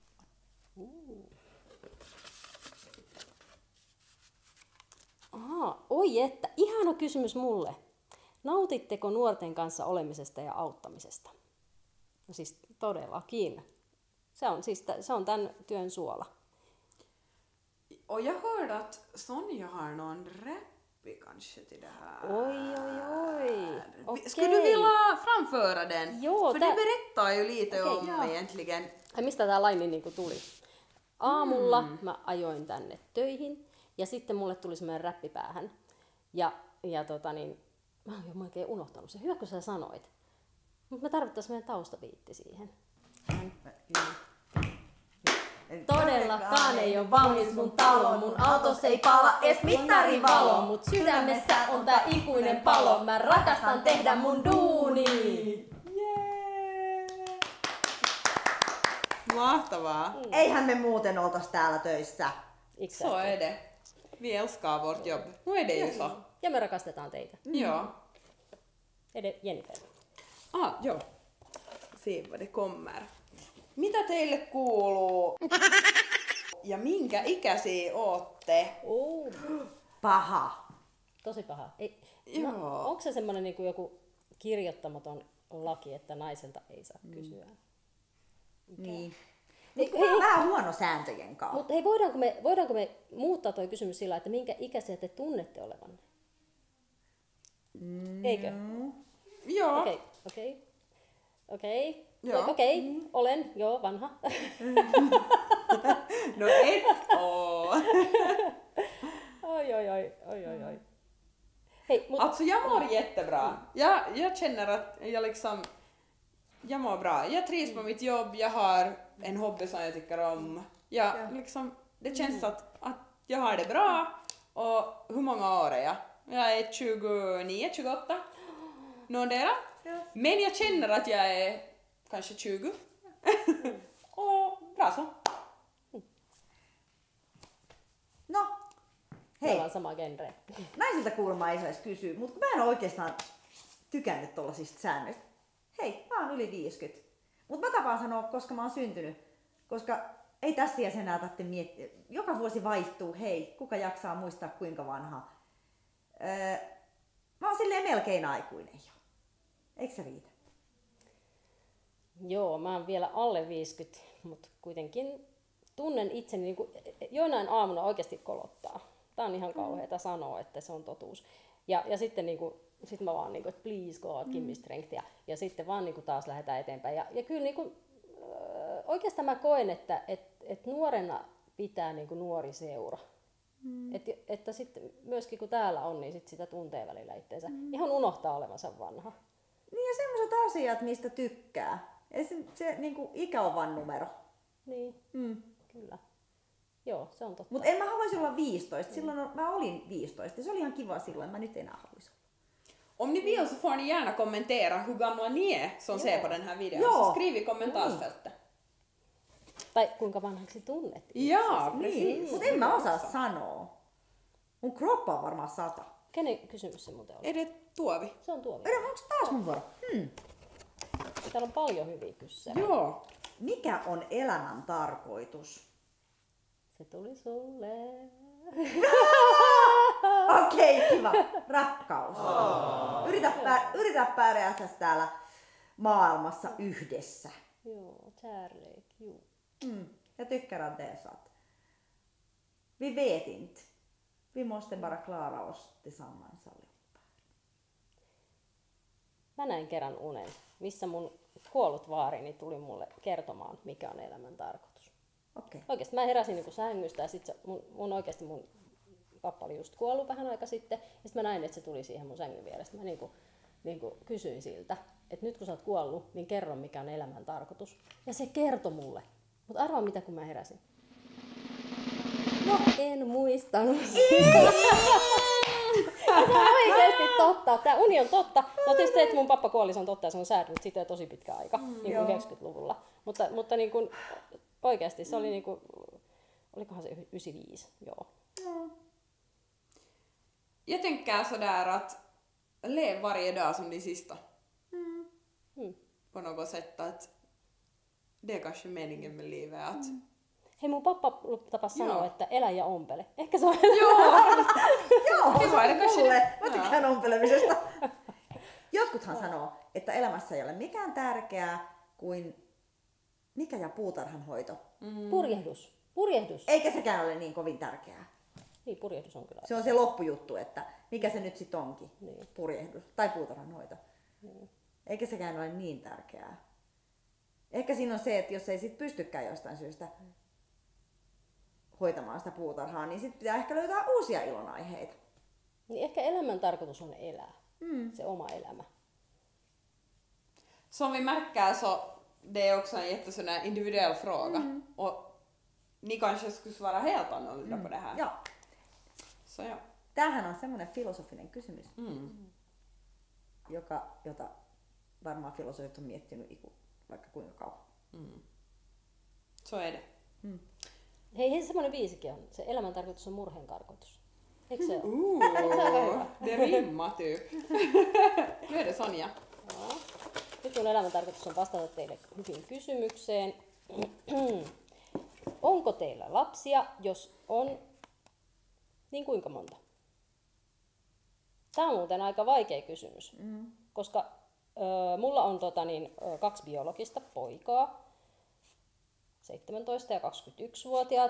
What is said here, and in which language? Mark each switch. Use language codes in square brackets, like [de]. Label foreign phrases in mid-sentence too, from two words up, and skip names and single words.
[fi] Oi että, ihana kysymys mulle. Nautitteko nuorten kanssa olemisesta ja auttamisesta? No siis todellakin. Se on tämän työn suola. [sv] Och jag hörde att Sonja har någon rappi kanske till det här. Oj. Okej. Skulle du vilja framföra den? Jo, för det berättar ju lite om ja. egentligen. [fi] Mistä tää laini niinku tuli? Aamulla mä ajoin tänne töihin ja sitten mulle tuli semmoinen räppi päähän. Ja mä oon jo oikein unohtanut sen. Hyvä kun sä sanoit. Mutta me tarvittaisiin meidän taustabiitti siihen. Todellakaan ei oo valmis mun talo, mun autos ei pala ees mittarivalo, mut sydämessä on tää ikuinen palo, mä rakastan tehdä mun duuni. Mahtavaa. Eihän me muuten oltais täällä töissä. [sv] Så är det. Vi älskar vårt jobb. Nu är det ju så. [fi] Ja me rakastetaan teitä. [sv] Ja. Jennifer. Joo. Se vad det kommer. [fi] Mitä teille kuuluu? Ja minkä ikäisiä ootte? Paha. Tosi paha. Joo. No, onko se semmoinen niin kuin joku kirjoittamaton laki, että naiselta ei saa kysyä? Niin. Mutta on vähän huono sääntöjen kanssa. Mutta hei, voidaanko me muuttaa tuo kysymys sillä, että minkä ikäisiä te tunnette olevanne? Eikö? Joo. Okei, olen jo vanha. No et oo. [sv] Oj. Hej, Alltså jag mår jättebra. Jag känner att jag mår bra. Jag trivs på mitt jobb, jag har en hobby som jag tycker om. Det känns att jag har det bra. Och hur många år är jag? Jag är 29, 28. Någondera. Ja. Men jag känner att jag är kanske 20. Och bra så. [fi] No, me hei. ollaan sama genre. Naisilta kuulemma ei saisi kysyä, mutta mä en oikeastaan tykännyt tollasista säännöistä. Hei, mä oon yli 50. Mutta mä tapaan sanoa, koska mä oon syntynyt. Koska ei tässä iässä enää tarvitse miettiä. Joka vuosi vaihtuu, hei, kuka jaksaa muistaa kuinka vanha. Mä oon silleen melkein aikuinen jo. Eikö se riitä? Joo, mä oon vielä alle 50, mutta kuitenkin tunnen itseni, niin kuin, joinain aamuna oikeasti kolottaa. Tää on ihan kauheeta sanoa, että se on totuus. Ja sitten niin kuin, sit mä vaan, niin kuin, että [en] please God, give me strength. [fi] Ja sitten vaan niin kuin, taas lähdetään eteenpäin. Ja kyllä niin kuin, oikeastaan mä koen, että nuorena pitää niin kuin, nuori seura. Että sitten myöskin kun täällä on, niin sit sitä tuntee välillä itseensä. Ihan unohtaa olevansa vanha. Niin ja semmoiset asiat, mistä tykkää. Ja se niin kuin ikä on vaan numero. Niin, kyllä. Joo, se on totta. Mutta en mä haluaisi olla 15. Silloin mä olin 15 ja se oli ihan kiva silloin. Mä nyt enää haluaisi olla. [sv] Om ni vill så får ni gärna kommentera hur gamla ni är som ser på den här videon. Ja. Så skriv i kommentarsfältet. [fi] Tai kuinka vanhaksi tunnet. Ja, Niin, [sv] precis. [fi] mutta en mä osaa sanoa. Mun kroppa on varmaan 100. Kenen kysymys se muuten oli? [sv] Är det Tuovi? [fi] Se on Tuovi. Onko taas mun vuoro? Täällä on paljon hyviä kysymyksiä. Joo. Mikä on elämän tarkoitus? Se tuli sulle. Okei, kiva. Rakkaus. Yritä pärjätä täällä maailmassa yhdessä. Joo, [sv] kärlek, juu. Jag tycker att det är så att vi vet inte. Vi måste bara klara oss tillsammans allihopa. [fi] mä näin kerran unen, missä mun kuollut vaarini tuli mulle kertomaan, mikä on elämän tarkoitus. Okei. Oikeasti mä heräsin niin kuin sängystä ja sitten mun pappa oli just kuollut vähän aika sitten. Ja sitten mä näin, että se tuli siihen mun sängyn vierestä. Mä niin kuin kysyin siltä, että nyt kun sä oot kuollut, niin kerro mikä on elämän tarkoitus. Ja se kertoi mulle. Mutta arvaa mitä kun mä heräsin. No en muistanut. Se on oikeasti totta. Tämä uni on totta. No tietysti se, että mun pappa kuoli, se on totta ja se on säädynyt siitä jo tosi pitkä aika, niin kuin 90-luvulla. Mutta niin kuin, oikeasti se oli niin kuin, olikohan se 95, joo. [sv] Jag tänker sådär att lev varje dag som din sista. På något sätt att det är kanske meningen med livet. Att [fi] Hei, mun pappa tapas sanoa, että elä ja ompele. Ehkä se on... Joo, [sv] Det var det kanske [fi] mulle. [sv] det. [fi] Mä tykkään ompelemisesta. Jotkuthan sanoo, että elämässä ei ole mikään tärkeää kuin mikä ja puutarhanhoito. Purjehdus. Eikä sekään ole niin kovin tärkeää. Niin, purjehdus on kyllä. Se on se loppujuttu, että mikä se nyt sitten onkin, Niin. purjehdus tai puutarhanhoito. Niin. Eikä sekään ole niin tärkeää. Ehkä siinä on se, että jos ei sit pystykään jostain syystä hoitamaan sitä puutarhaa, niin sitten pitää ehkä löytää uusia ilonaiheita. Niin ehkä elämän tarkoitus on elää. Se oma elämä. [sv] som vi märker så det är också en jättesån här individuell fråga. Och ni kanske skulle svara helt annorlunda på det här. [fi] Joo. [sv] Så ja. [fi] Tämähän on semmoinen filosofinen kysymys, jota varmaan filosofit on miettinyt vaikka kuinka kauan. [sv] Så är det. [fi] Hei, semmoinen viisikin on. Se elämän tarkoitus on murheen karkotus. Eikö se ole? [sv] Det rimmar typ. Nu är det Sonja. [fi] Joo. Nyt mun elämän tarkoitus on vastata teille hyvin kysymykseen. Onko teillä lapsia? Jos on, niin kuinka monta? Tämä on muuten aika vaikea kysymys, koska mulla on 2 biologista poikaa, 17 ja 21-vuotiaat.